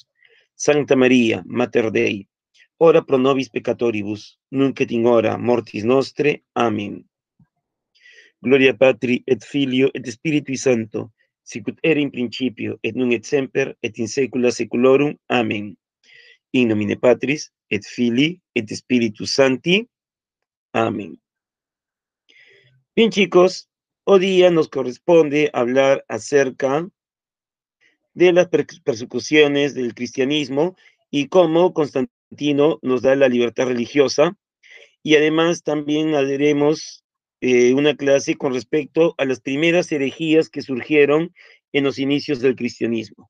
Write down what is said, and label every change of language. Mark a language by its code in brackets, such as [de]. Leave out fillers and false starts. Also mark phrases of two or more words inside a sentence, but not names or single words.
[la] Sancta Maria, Mater Dei, ora pro nobis peccatoribus, nunc et in hora mortis nostre. Amén. Gloria Patri et Filio et Spiritui Sancto, sicut era in principio, et nunc et semper, et in saecula saeculorum. Amén. In nomine Patris et Filii et Spiritus Sancti. Amén. [es] Bien, chicos, hoy día nos corresponde hablar acerca de las persecuciones del cristianismo y cómo Constantino nos da la libertad religiosa, y además también haremos una clase con respecto a las primeras herejías que surgieron en los inicios del cristianismo.